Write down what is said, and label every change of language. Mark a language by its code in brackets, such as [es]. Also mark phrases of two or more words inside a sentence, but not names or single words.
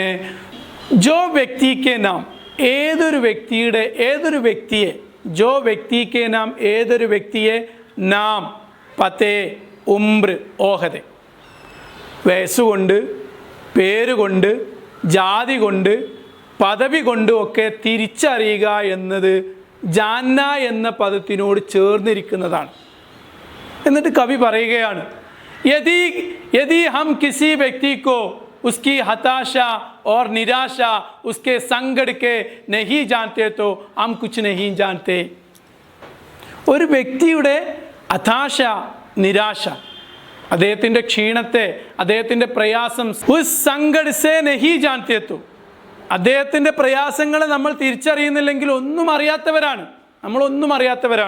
[ml] ജോ വ്യക്തിക്ക് നാം, ഏതൊരു വ്യക്തിയെ, ജോ വ്യക്തിക്ക് നാം ഏതൊരു വ്യക്തിയെ, നാം, പതേ, ഉംർ, ഓഹദെ, വയസ്സുകൊണ്ട്, പേരുകൊണ്ട്, ജാതി കൊണ്ട്, പദവി കൊണ്ടും ഒക്കെ തിരിച്ചറിയുക എന്നത് ജാന്ന എന്ന പദത്തിനോട് ചേർന്നിരിക്കുന്നതാണ്. എന്നിട്ട് കവി പറയുകയാണ്, [hi] यदि हम किसी व्यक्ति को उसकी हताशा और निराशा, उसके संकट के नहीं जानते तो हम कुछ नहीं जानते. [ml] ഒരു വ്യക്തിയുടെ ഹതാശ, നിരാശ, അദ്ദേഹത്തിൻ്റെ ക്ഷീണത്തെ, അദ്ദേഹത്തിൻ്റെ പ്രയാസം, [hi] उस संकट से नहीं जानते तो, [ml] അദ്ദേഹത്തിൻ്റെ പ്രയാസങ്ങളെ നമ്മൾ തിരിച്ചറിയുന്നില്ലെങ്കിൽ നമ്മളൊന്നും അറിയാത്തവരാണ്.